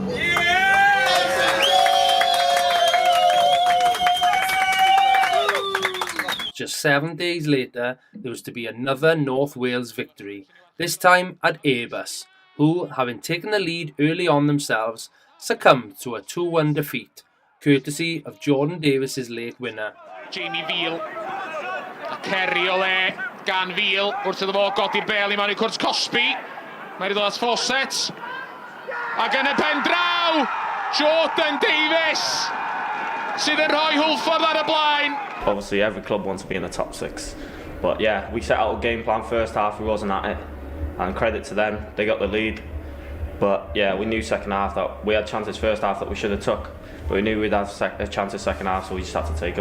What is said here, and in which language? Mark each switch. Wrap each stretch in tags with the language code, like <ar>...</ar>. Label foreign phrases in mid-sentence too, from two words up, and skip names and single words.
<en>Just 7 days later, there was to be another North Wales victory, this time at Airbus, who, having taken the lead early on themselves, succumbed to a 2-1 defeat, courtesy of Jordan Davies' late winner. Jamie Veal,</en> <cy>a Kerry o le gan Veal, wrth iddo fo godi'r bel i mewn i cwrs Cosby. Mae'n ddod at Fawcett. Ac yn y pen draw, Jordan Davies, sydd yn rhoi Hwlffordd ar y blaen.</cy> <en>Obviously every club wants to be in the top 6, But yeah, we set out a game plan first half, we wasn't at it. And credit to them, they got the lead. But yeah, we knew second half that we had chances first half that we should have took. But we knew we'd have a chance in second half, so we just had to take them.</en>